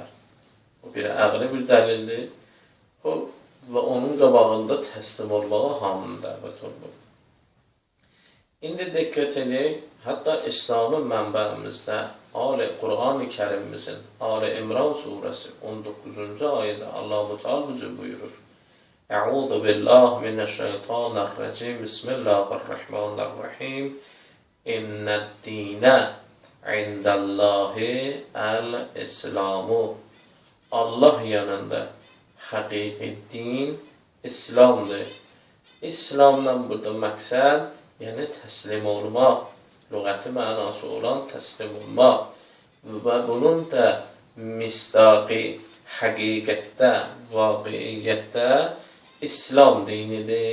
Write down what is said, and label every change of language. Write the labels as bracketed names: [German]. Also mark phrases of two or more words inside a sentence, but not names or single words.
[Azerbaijani] O bir əqli bir dəlildir və onun qabağında təslim olmağa hamının dəvət olunur. İndi diqqət edək, hətta İslamın mənbəmizdə Quran-ı Kərimimizin Ali İmran surəsi 19-cu ayədə Allah-u Teala buyurur. [Arabic] أَعُوذُ بِاللَّهِ مِنَ الشَّيْطَانِ الرَّجِيمِ. بِسْمِ اللَّهِ الرَّحْمَٰنِ الرَّحِيمِ. إِنَّ الدِّينَ عِنْدَ اللَّهِ الْإِسْلَامُ. [Azerbaijani] Allah yanında həqiqi din İslamdır. İslamdan burada məqsəd, yəni təslim olmaq, lüğəti mənası olan təslim olmaq və bunun da misdaqi, həqiqətdə, vaqiiyyətdə İslam dinidir.